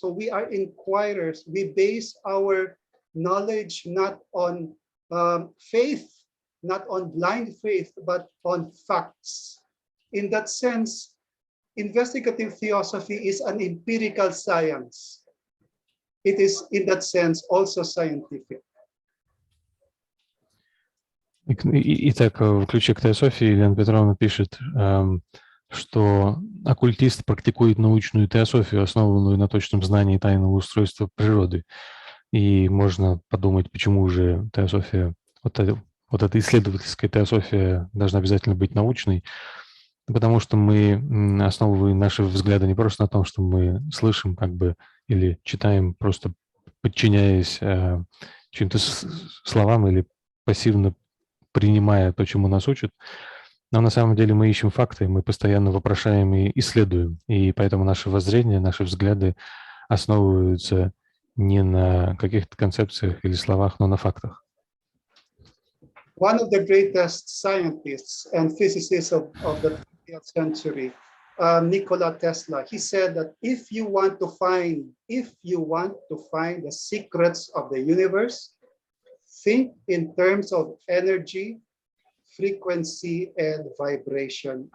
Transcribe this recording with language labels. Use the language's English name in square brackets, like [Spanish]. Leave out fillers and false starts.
[English] So we are inquirers. We base our knowledge not on faith, not on blind faith, but on facts. In that sense, investigative theosophy is an empirical science. It is, in that sense, also scientific. [Russian] Итак, в ключе к теософии Елена Петровна пишет, что оккультист практикует научную теософию, основанную на точном знании тайного устройства природы. И можно подумать, почему же теософия, вот эта исследовательская теософия должна обязательно быть научной. Потому что мы основываем наши взгляды не просто на том, что мы слышим как бы или читаем, просто подчиняясь чьим-то словам или пассивно принимая то, чему нас учат, Но на самом деле мы ищем факты, мы постоянно вопрошаем и исследуем. И поэтому наши воззрения, наши взгляды основываются не на каких-то концепциях или словах, но на фактах. [English] One of the greatest scientists and physicists of the 20th century, Nikola Tesla, he said that if you want to find the secrets of the universe, think in terms of energy, frequency, and vibration.